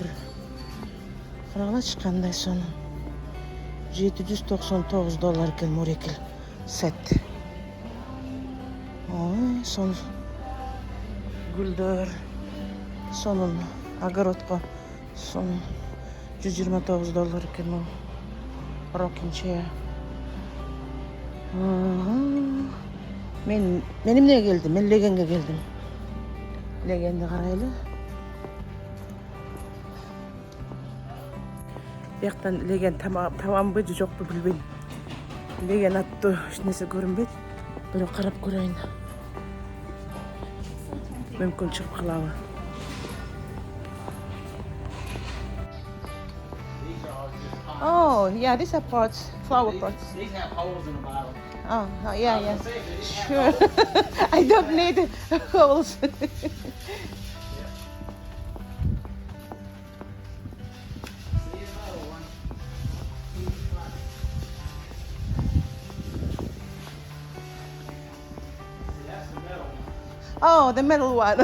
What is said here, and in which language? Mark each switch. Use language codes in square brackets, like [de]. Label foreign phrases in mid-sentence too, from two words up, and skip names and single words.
[ky] Карагылачы кандай сонун. $799 экен морекил сет. Ой, сонун гүлдөр. Сонун огородко сонун $129 экен ол. [en] Rocking chair. [ky] Мен эмнеге келдим? Мен легенге келдим. Легенди карайлы. Бияктан леген табанбы же жокпу билбейм. Леген аттуу эч нерсе көрүнбөйт. Бирок карап көрөйүн. Мүмкүн чыгып калабы. [en] Oh, yeah, these are pots, flower pots. These have holes in the bottom. Oh, yeah. Sure. I don't need holes. Oh, the middle one.